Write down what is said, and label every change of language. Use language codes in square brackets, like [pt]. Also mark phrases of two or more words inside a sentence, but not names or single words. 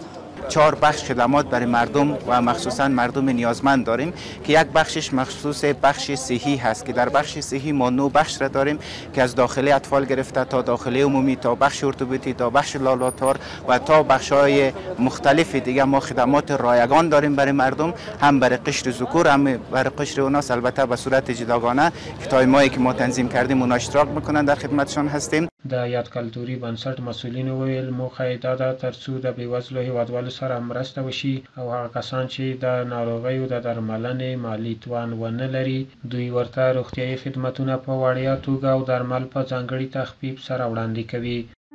[fa] 4 بخش خدمات برای مردم و مخصوصا مردم نیازمند داریم که یک بخشش مخصوص بخش صحی هست که در بخش صحی ما 9 بخش را داریم که از داخله اطفال گرفته تا داخله عمومی تا بخش ارتوپدی تا بخش لابراتوار و تا بخش‌های مختلف دیگه ما خدمات رایگان داریم برای مردم، هم برای قشر ذکور هم برای قشر اوناس، البته به صورت جداگانه که تایمایی که ما تنظیم کردیم اونا اشتراک میکنن در خدمتشان هستیم. [ps] د یاد کلتوري بنسټ مسؤلین وویل موخه یې دا ده ترڅو د بېوزلو هیوادوالو سره مرسته وشي او هغه کسان چې د ناروغیو د درملنې مالي توان ونه لري دوی ورته روغتیايي خدمتونه په وړیا توګه او درمل په ځانګړي تخفیف سره وړاندې کوي.